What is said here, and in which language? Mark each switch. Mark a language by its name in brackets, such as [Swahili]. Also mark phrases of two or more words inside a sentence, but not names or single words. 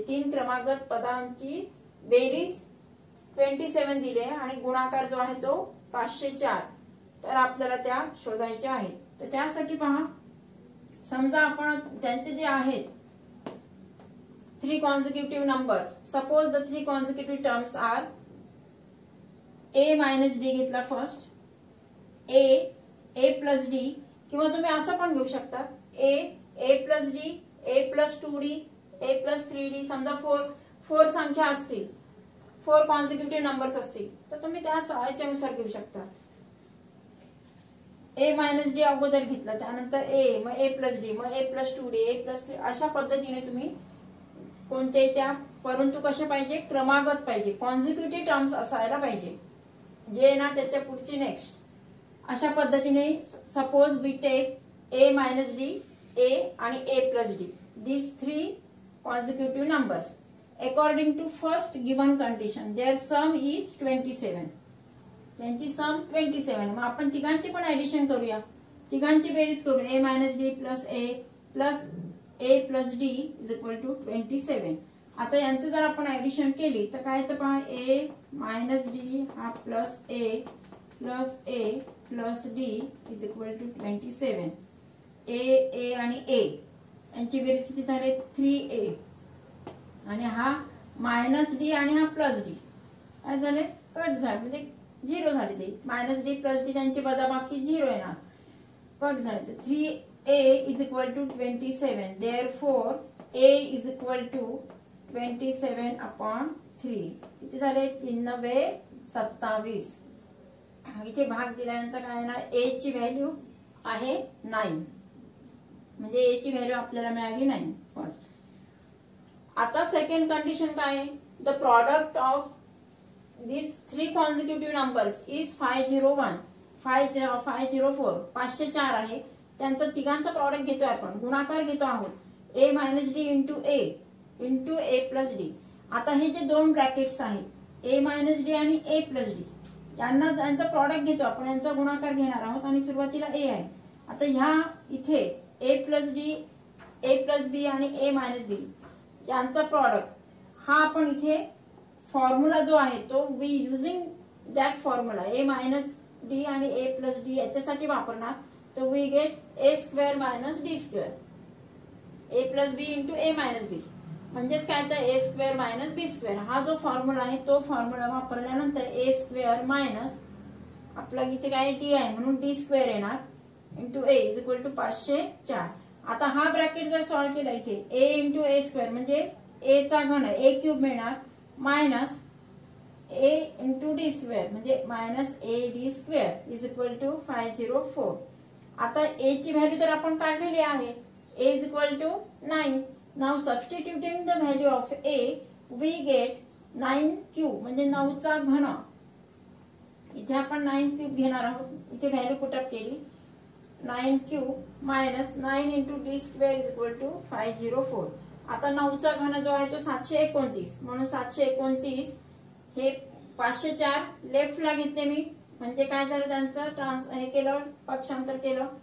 [Marathi] 3 क्रमागत पदांची बेरीज 27 दिले आणि गुणाकार जो आहे तो 504. तर आपल्याला त्या शोधायच्या आहेत. तर त्यासाठी पहा समजा आपण त्यांचे जे आहेत [English] 3 consecutive numbers. Suppose the 3 consecutive terms are a minus d घेतला फर्स्ट a plus d [Marathi] किंवा तुम्ही असं पण घेऊ शकता [English] a plus d a plus 2d a plus 3d. [Marathi] समजा 4 संख्या असतील [English] 4 consecutive numbers [Marathi] असतील तर तुम्ही त्या याच्यानुसार घेऊ शकता. [English] a minus d [Marathi] अगोदर घेतला त्यानंतर a मग [English] a plus d [Marathi] मग [English] a plus 2d a plus 3 [Marathi] अशा पद्धतीने तुम्ही कोणते त्या परंतु कसे पाहिजे क्रमागत पाहिजे. [English] consecutive terms [Marathi] असायला पाहिजे जे ना त्याच्या पुढची नेक्स्ट. अशा पद्धतीने [English] suppose we take a minus d, a आणि a plus d, these three consecutive numbers. According to first given condition, their sum is 27. [Marathi] त्यांची सम 27. मग आपण तिघांची पण ऍडिशन करूया, तिघांची बेरीज करू. [English] a minus d plus a plus d is equal to 27. [Marathi] आता यांचं जर आपण ऍडिशन केली तर काय तर पहा, [English] a minus d [Marathi] हा [English] plus a plus d is equal to 27. [Marathi] a आणि a यांची बेरीज किती झाले, 3a. आणि हा [English] minus d [Marathi] आणि हा [English] plus d [Marathi] काय झाले, कट झाले, म्हणजे 0 झाले. ते [English] minus d plus d [Marathi] त्यांची वजाबाकी 0 येणार, कट झाले. [English] 3a is equal to 27. Therefore a is equal to 27/3. [Marathi] किती झाले, 3×9=27. इथे भाग दिल्यानंतर काय येणार, a ची व्हॅल्यू आहे 9, म्हणजे a ची व्हॅल्यू आपल्याला मिळाली 9 फर्स्ट. [English] आता second condition [Marathi] काय आहे, [English] the product of these three consecutive numbers is 501, 504, 504 आहे. [Marathi] त्यांचं तिघांचा प्रॉडक्ट घेतोय आपण, गुणाकार घेतो आहोत. [English] a minus d into a plus d. [Marathi] आता हे जे दोन ब्रॅकेट्स आहेत [English] a minus d [Marathi] आणि [English] a plus d, [Marathi] यांना यांचा प्रॉडक्ट घेतो आपण, यांचा गुणाकार घेणार आहोत आणि सुरुवातीला a आहे. आता ह्या इथे [English] a plus d, a plus b [Marathi] आणि [English] a minus b [Marathi] यांचा प्रॉडक्ट हा आपण इथे फॉर्म्युला जो आहे तो [English] we using that formula a minus d [Marathi] आणि [English] a plus d [Marathi] याच्यासाठी वापरणार. [English] तर we get a square minus d square, a plus b into a minus b, [Marathi] म्हणजेच काय तर [English] a square minus b square. [Marathi] हा जो फॉर्म्युला आहे तो फॉर्म्युला वापरल्यानंतर [English] a square minus [Marathi] आपला इथे काय d आहे म्हणून [English] d square [Marathi] येणार [English] into a is equal to 504. [Marathi] आता हा ब्रॅकेट जर सॉल्व्ह केला इथे [English] a into a square [Marathi] म्हणजे a चा घन [English] a cube [Marathi] मिळणार [English] minus a into d square [Marathi] म्हणजे [English] minus a d square is equal to 504. [Marathi] आता a ची व्हॅल्यू तर आपण काढलेली आहे, [English] a is equal to 9. now substituting the value of a we get 9 cube [Marathi] म्हणजे 9 चा घन. इथे आपण 9 क्यूब घेणार आहोत, इथे [English] value put up [Marathi] केली [English] 9 cube minus 9 into d square is equal to 504. [Marathi] आता 9 चा घन जो आहे तो 729, म्हणून 729 हे 504 लेफ्टला घेतले मी, म्हणजे काय झालं त्यांचं हे केलं, पक्षांतर केलं.